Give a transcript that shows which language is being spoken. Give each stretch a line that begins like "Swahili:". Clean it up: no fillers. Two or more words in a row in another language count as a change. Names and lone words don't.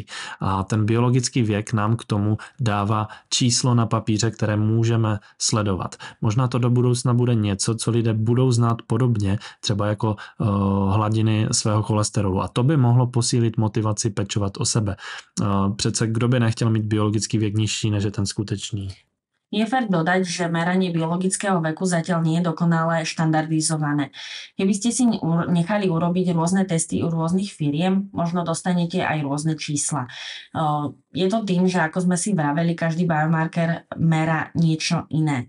Czech: A ten biologický věk nám k tomu dává číslo na papíře, které můžeme sledovat. Možná to do budoucna bude něco, co lidé budou znát podobně, třeba jako hladiny svého cholesterolu. A to by mohlo posílit motivaci pečovat o sebe. Přece kdo by nechtěl mít biologický věk nižší, než je ten skutečný?
Slovak: Je fér dodať, že meranie biologického veku zatiaľ nie je dokonale štandardizované. Keby ste si nechali urobiť rôzne testy u rôznych firiem, možno dostanete aj rôzne čísla. Je to tým, že ako sme si vraveli, každý biomarker merá niečo iné.